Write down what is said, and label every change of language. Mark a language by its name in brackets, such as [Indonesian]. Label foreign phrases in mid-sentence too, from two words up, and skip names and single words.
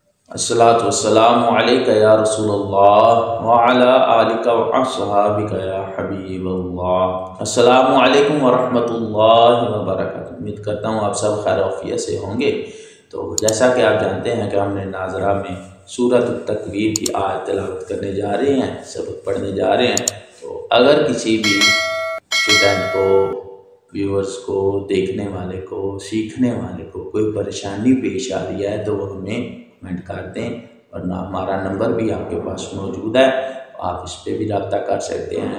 [Arabic] الصلاة والسلام عليك يا رسول الله وعلى آلك وأصحابك يا حبيب الله. السلام عليكم ورحمة الله وبركاته. [Urdu] امید کرتا ہوں آپ سب خیر عافیت سے ہوں گے۔ تو جیسا کہ آپ جانتے ہیں کہ ہم نے ناظرہ میں سورت تکویر کی آیت تلاوت کرنے جا رہے ہیں، سبق پڑھنے جا رہے ہیں. تو اگر کسی بھی اسٹوڈنٹ کو، ویورز کو، دیکھنے والے کو، سیکھنے والے کو کوئی پریشانی پیش آ رہی ہے تو وہ ہمیں کمنٹ کر دیں، ورنہ ہمارا نمبر بھی آپ کے پاس موجود ہے، آپ اس پر بھی رابطہ کر سکتے ہیں.